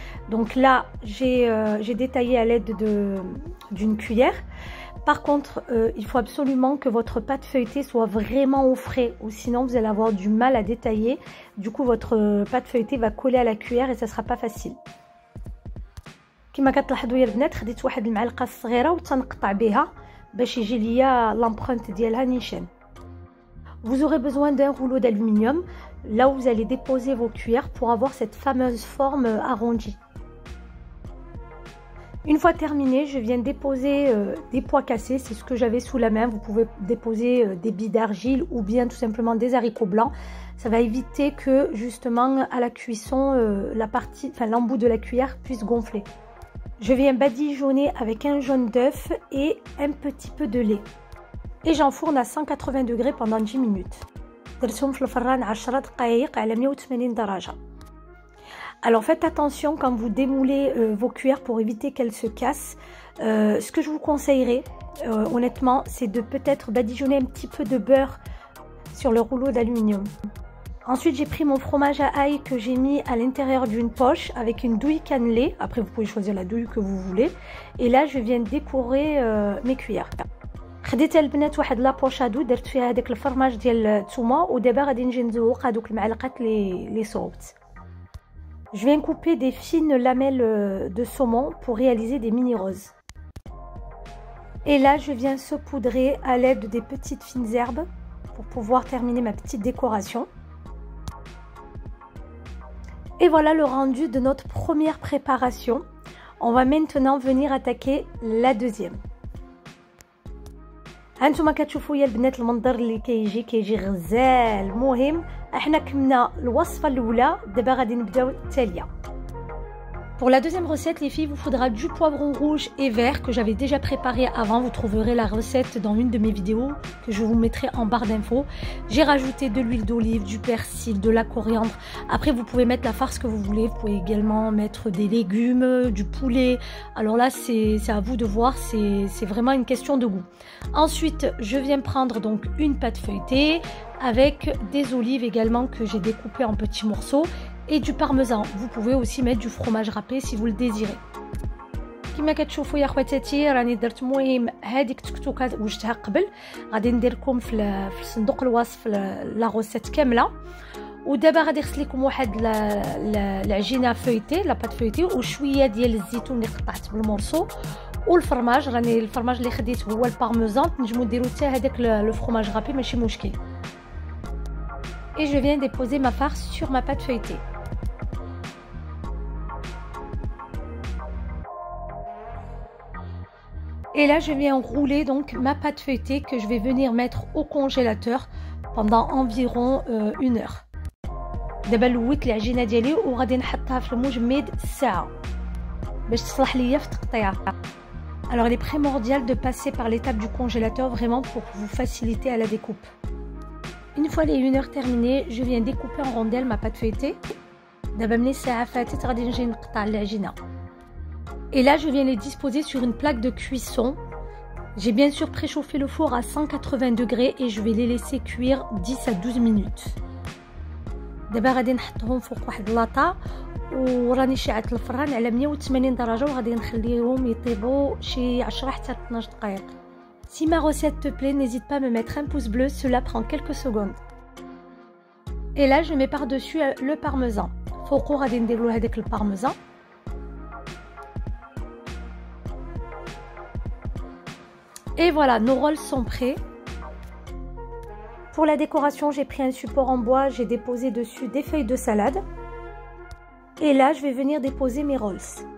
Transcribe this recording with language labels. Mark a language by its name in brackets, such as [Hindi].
[French] Donc là j'ai détaillé à l'aide d'une cuillère. Par contre, il faut absolument que votre pâte feuilletée soit vraiment au frais, ou sinon vous allez avoir du mal à détailler. Du coup, votre pâte feuilletée va coller à la cuillère et ça sera pas facile. [Arabic] كما كتلاحظوا يا البنات خديت واحد المعلقه صغيره وتنقطع بها باش يجي ليا l'empreinte ديالها نيشان. [French] Vous aurez besoin d'un rouleau d'aluminium là où vous allez déposer vos cuillères pour avoir cette fameuse forme arrondie. Une fois terminé, je viens déposer des pois cassés, c'est ce que j'avais sous la main. Vous pouvez déposer des billes d'argile ou bien tout simplement des haricots blancs. Ça va éviter que justement à la cuisson, l'embout de la cuillère puisse gonfler. Je viens badigeonner avec un jaune d'œuf et un petit peu de lait. Et j'enfourne à 180 degrés pendant 10 minutes. [Arabic] درتهم في الفران 10 دقائق على 180 درجة. [French] Alors faites attention quand vous démoulez vos cuillères pour éviter qu'elles se cassent. Ce que je vous conseillerais honnêtement, c'est de peut-être badigeonner un petit peu de beurre sur le rouleau d'aluminium. Ensuite j'ai pris mon fromage à ail que j'ai mis à l'intérieur d'une poche avec une douille cannelée. Après vous pouvez choisir la douille que vous voulez. Et là je viens décorer mes cuillères. [Arabic] خديت البنات واحد لابوش ادو درت فيها هذاك الفرماج ديال الثومه، ودابا غادي نجي نزوق هذوك المعلقات اللي صوبت. [French] Je viens couper des fines lamelles de saumon pour réaliser des mini roses. Et là, je viens saupoudrer à l'aide des petites fines herbes pour pouvoir terminer ma petite décoration. Et voilà le rendu de notre première préparation. On va maintenant venir attaquer la deuxième. [Arabic] هانتوما كتشوفوا يا البنات المنظر اللي كيجي غزال. المهم احنا كملنا الوصفه الاولى، دابا غادي نبداو الثانيه. [French] Pour la deuxième recette, les filles, vous faudra du poivron rouge et vert que j'avais déjà préparé avant. Vous trouverez la recette dans une de mes vidéos que je vous mettrai en barre d'infos. J'ai rajouté de l'huile d'olive, du persil, de la coriandre. Après, vous pouvez mettre la farce que vous voulez. Vous pouvez également mettre des légumes, du poulet. Alors là, c'est à vous de voir. C'est vraiment une question de goût. Ensuite, je viens prendre donc une pâte feuilletée avec des olives également que j'ai découpées en petits morceaux. Et du parmesan. Vous pouvez aussi mettre du fromage râpé si vous le désirez. [Arabic] كما كتشوفوا يا خواتاتي راني درت مهم هذيك التكتوكات وجدتها قبل، غادي ندير لكم في صندوق الوصف لا غوسيت كامله. ودابا غادي يخص لكم واحد العجينه فويتي لا بات فويتي وشويه ديال الزيتون اللي قطعت بالمورسو والفرماج. راني الفرماج اللي خديت هو البارميزان، تنجموا ديروا حتى هذاك لو فرماج رابي ماشي مشكل. [French] Et je viens déposer ma farce sur ma pâte feuilletée. Et là je viens rouler donc ma pâte feuilletée que je vais venir mettre au congélateur pendant environ 1 heure. [Arabic] دابا لويت العجينه ديالي وغادي نحطها في المجمد ساعه باش تصلح ليا في التقطيع. [French] Alors il est primordial de passer par l'étape du congélateur vraiment pour vous faciliter à la découpe. Une fois les 1 heure terminée, je viens découper en rondelles ma pâte feuilletée. [Arabic] دابا ملي الساعه فاتت غادي نجي نقطع العجينه. [French] Et là je viens les disposer sur une plaque de cuisson J'ai bien sûr préchauffé le four à 180 degrés et je vais les laisser cuire 10 à 12 minutes. [Arabic] دابا غادي نحطهم فوق واحد لاطا وراني شعلت الفران على 180 درجة وغادي نخليهم يطيبوا شي 10 حتى 12 دقيقة. [French] Si ma recette te plaît, n'hésite pas à me mettre un pouce bleu, cela prend quelques secondes. Et là, je mets par-dessus le parmesan. [Arabic] فوقو غادي نديرو هذاك البارميزان. [French] Et voilà, nos rolls sont prêts. Pour la décoration, j'ai pris un support en bois, j'ai déposé dessus des feuilles de salade. Et là, je vais venir déposer mes rolls.